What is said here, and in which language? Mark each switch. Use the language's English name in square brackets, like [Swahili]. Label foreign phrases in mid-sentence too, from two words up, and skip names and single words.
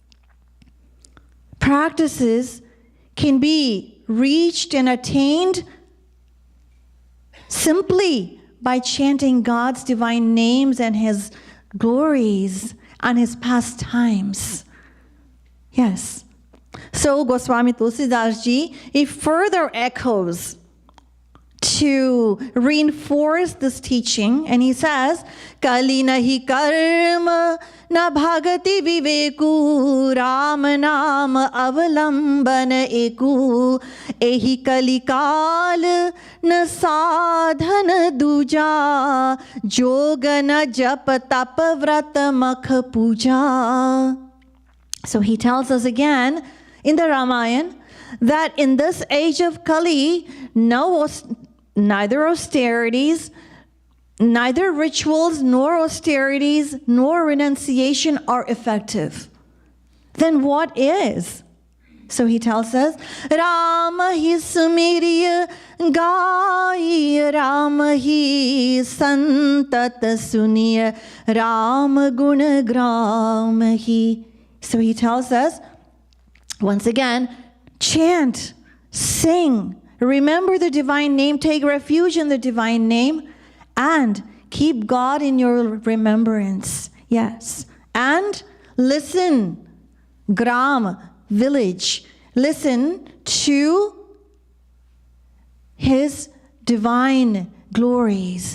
[English] practices can be reached and attained simply by chanting God's divine names and His glories and His pastimes. Yes. So Goswami Tulsidas-ji, he further echoes to reinforce this teaching, and he says, [Awadhi] कलि नहि कर्म न भगति विवेकु राम नाम अवलंबन एकु एहि कलि काल न साधना दूजा जोगा न जप तप व्रत मख पूजा. [English] So he tells us again in the Ramayana that in this age of Kali, neither austerities, neither rituals, nor austerities, nor renunciation are effective. Then what is? So he tells us, [Awadhi] राम हि सुमिर्य गाइ, राम हि संतत सुनिय, राम गुन ग्राम हि. [English] So he tells us, once again, chant, sing, remember the divine name, take refuge in the divine name, and keep God in your remembrance. Yes. And listen, gram, village, listen to his divine glories.